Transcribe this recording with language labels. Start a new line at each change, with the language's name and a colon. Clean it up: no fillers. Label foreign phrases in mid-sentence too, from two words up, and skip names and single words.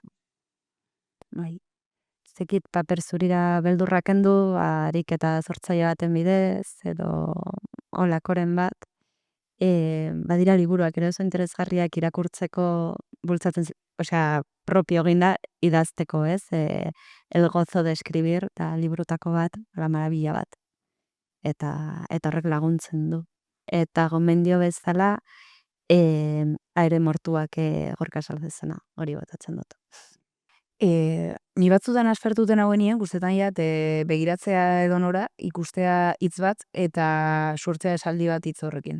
Basque: Bai. Zekit paper zurira beldurra kendu, ariketa sortzaile baten bidez, edo holakoren bat. Badira liburuak ere oso interesgarriak irakurtzeko bultzatzen, osea, propio eginda idazteko, ez? El gozo de escribir, eta liburutako bat,
Spanish: la maravilla
Basque: bat. Eta horrek laguntzen du. Eta gomendio bezala, aire mortuak Gorka Salzezena, hori botatzen dut. Ni batzutan aspertuten hauenien, guztetan jat, begiratzea edonora, ikustea hitz bat, eta sortzea esaldi bat hitz horrekin.